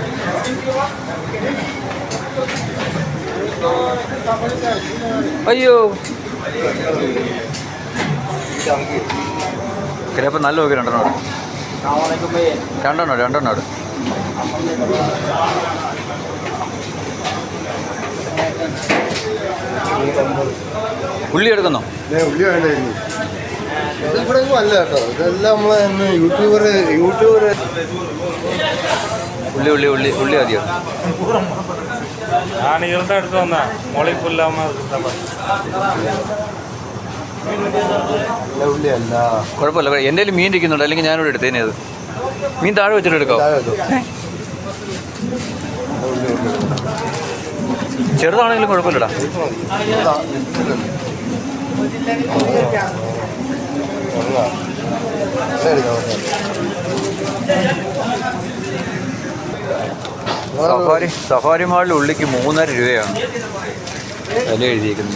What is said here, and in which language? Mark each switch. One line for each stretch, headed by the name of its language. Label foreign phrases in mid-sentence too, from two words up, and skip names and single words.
Malayalam: അയ്യോ കിരപ്പം നല്ല നോക്കി 2 എണ്ണം ഉള്ളി എടുക്കുന്നോ? ഉള്ളി വേണ്ടായിരുന്നു. ഇവിടെ അല്ല കേട്ടോ ഇതെല്ലാം നമ്മളെ യൂട്യൂബർ ഉള്ളി മതിയോ?
Tamil: நான் இருந்தால் எடுத்து வந்தேன் முளைப்பு இல்லாமல்
Malayalam: ഉള്ളി അല്ല കുഴപ്പമില്ല. എൻ്റെ കയ്യിൽ മീൻ ഇരിക്കുന്നുണ്ട് അല്ലെങ്കിൽ ഞാനിവിടെ എടുത്തേനെ. അത് മീൻ താഴെ വെച്ചിട്ട് എടുക്കാം. ചെറുതാണെങ്കിലും കുഴപ്പമില്ലടാ. സഫാരി മാളിൽ ഉള്ളിക്ക് 3.5 രൂപയാണ് വില എഴുതിയിരിക്കുന്നത്.